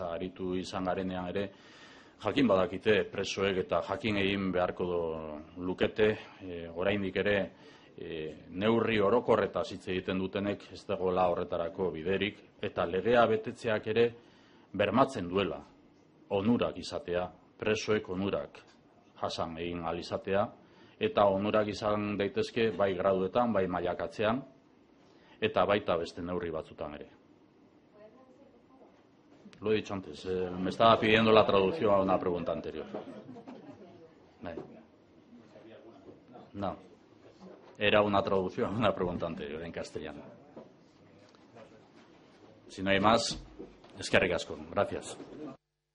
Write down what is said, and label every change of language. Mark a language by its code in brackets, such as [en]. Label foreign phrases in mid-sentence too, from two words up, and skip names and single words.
[eu] aritu izan garenean ere jakin badakite presoek eta jakin egin beharko lukete, oraindik ere neurri orokorretaz hitz egiten dutenek ez dagoela horretarako biderik, eta legea betetzeak ere bermatzen duela onurak izatea, presoek onurak jasan egin ahal izatea, eta onurak izan daitezke bai graduetan, bai mailakatzean, eta baita beste neurri batzutan ere. [es] Lo he dicho antes, me estaba pidiendo la traducción a una pregunta anterior. No, era una traducción a una pregunta anterior en castellano. Si no hay más, [eu] eskerrik asko. [es] Gracias.